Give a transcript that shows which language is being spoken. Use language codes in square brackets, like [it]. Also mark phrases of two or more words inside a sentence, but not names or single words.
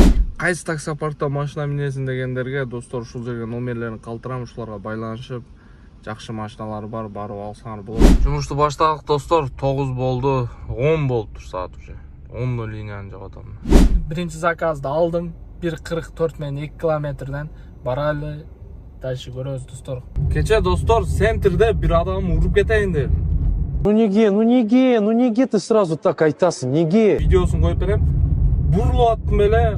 [ky] Кайсы таксопаркта машина минесин дегендерге достор ушул жерге номерлерин калтырам, ушуларга байланышып, жакшы машиналар бар, барып алсаңар болот. Жумушту баштадык достор, 9 болду, 10 болуптур саат уже. 10 линияны жагып атам. Биринчи заказды алдым. 1.44 менен 2 километрден баралы. Дальше көрөбүз достор. Кече достор, центрде бир адам уруп кетейин деп. [ru] Ну неге ты сразу так [ky] айтасың, неге? Видеосун коюп берем. Бурулуп аттым эле.